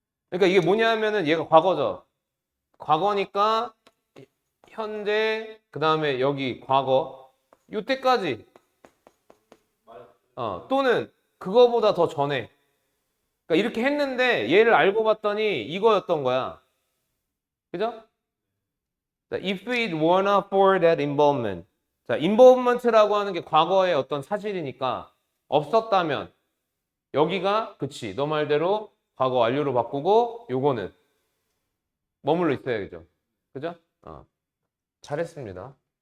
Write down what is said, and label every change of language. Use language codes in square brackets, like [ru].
[ko] 그러니까 이게 뭐냐면은 얘가 과거죠. 과거니까 현재, 그 다음에 여기 과거, 요때까지. 또는 그거보다 더 전에. 그러니까 이렇게 했는데 얘를 알고 봤더니 이거였던 거야. 그죠? [en] 자, if it were not for that involvement. [ko] 자, involvement라고 하는 게 과거의 어떤 사실이니까 없었다면 여기가 그치 너 말대로 과거 완료로 바꾸고 요거는 머물러 있어야죠. 그죠? 잘했습니다.